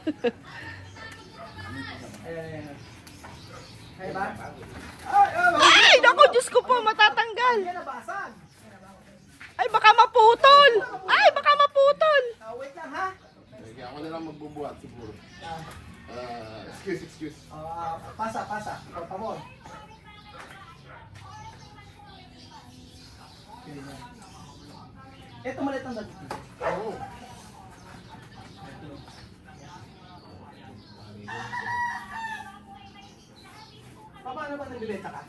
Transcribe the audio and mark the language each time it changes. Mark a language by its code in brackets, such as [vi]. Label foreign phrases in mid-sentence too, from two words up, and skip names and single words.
[tl] Ayan. Ay ba? Ay, naku, Diyos ko po, matatanggal. Yan nabasag. Ay, baka maputol. Ay, baka maputol. Wait lang ha. Sige, ako na lang magbubuhat siguro. Excuse. [es] Pasa. Por favor. [tl] Ito maliit ang dagiti. Oo. Paano ba nagbibenta ka?